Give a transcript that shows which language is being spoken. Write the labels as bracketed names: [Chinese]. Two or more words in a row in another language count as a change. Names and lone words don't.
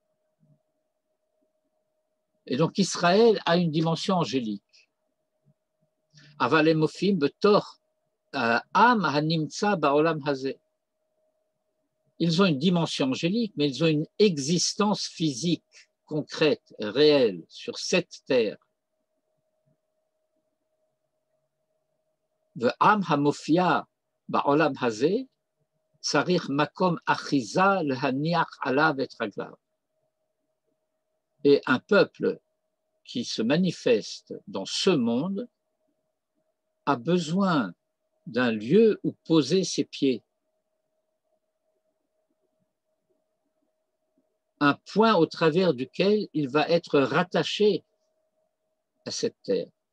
[French] Et donc Israël a une dimension angélique. [Hebrew] אבל מופיעים בתור עם הנמצא בעולם הזה. [French] Ils ont une dimension angélique, mais ils ont une existence physique, concrète, réelle, sur cette terre. [Hebrew] ועם המופיע בעולם הזה צריך מקום אחיזה להניח עליו את רגליו. [French] Et un peuple qui se manifeste dans ce monde a besoin d'un lieu où poser ses pieds. Un point au travers duquel il va être rattaché à cette terre.